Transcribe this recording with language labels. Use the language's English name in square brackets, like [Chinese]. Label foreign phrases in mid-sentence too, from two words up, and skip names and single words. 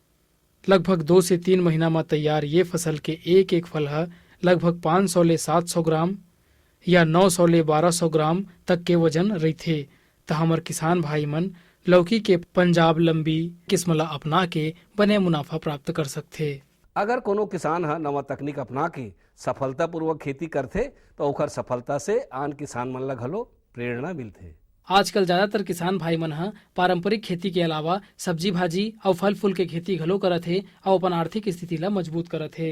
[Chhattisgarhi] लगभग 2 से 3 महीना में तैयार ये फसल के एक फल लगभग 500 ले 700 ग्राम या 900 ले 1200 ग्राम तक के वजन रहते। तो हमर किसान भाई मन लौकी के पंजाब लंबी किस्म ला अपना के बने मुनाफा प्राप्त कर सकते। अगर कोनो किसान नवा तकनीक अपना के सफलतापूर्वक खेती करते तो ओकर सफलता से आन किसान मन ला घलो प्रेरणा मिलते। आजकल ज्यादातर किसान भाई मन पारंपरिक खेती के अलावा सब्जी भाजी और फल फूल के खेती घलो करत है और अपन आर्थिक स्थिति ला मजबूत करत है।